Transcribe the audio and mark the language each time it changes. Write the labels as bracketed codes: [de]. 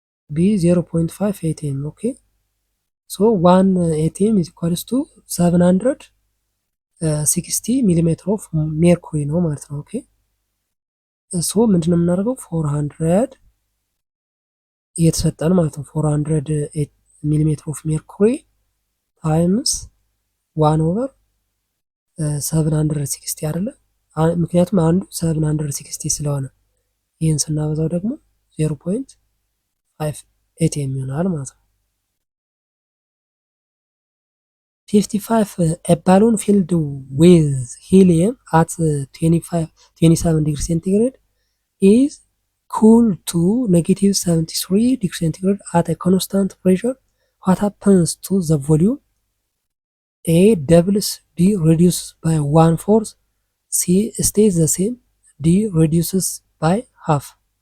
[en] B 0.5 ATM. Okay, so 1 ATM is equals to 760 millimeter of mercury [am] ነው ማለት ነው። ኦኬ ሶ ምንድነው የምናደርገው? 400 እየተሰጠን ማለት ነው። 400 [en] ሚሊሜትር ኦፍ ሜርኩሪ ታይምስ 1 ኦቨር 760 [am] አይደለ? ምክንያቱም አንዱ 760 ስለሆነ ይህን ስናበዛው ደግሞ 0.5 ኤቲኤም ይሆናል ማለት ነው። [en] 55 a balloon filled with helium at 27 degrees centigrade is cooled to negative 73 degrees centigrade at a constant pressure. What happens to the volume? A doubles, B reduces by 1/4, C stays the same, D reduces by half.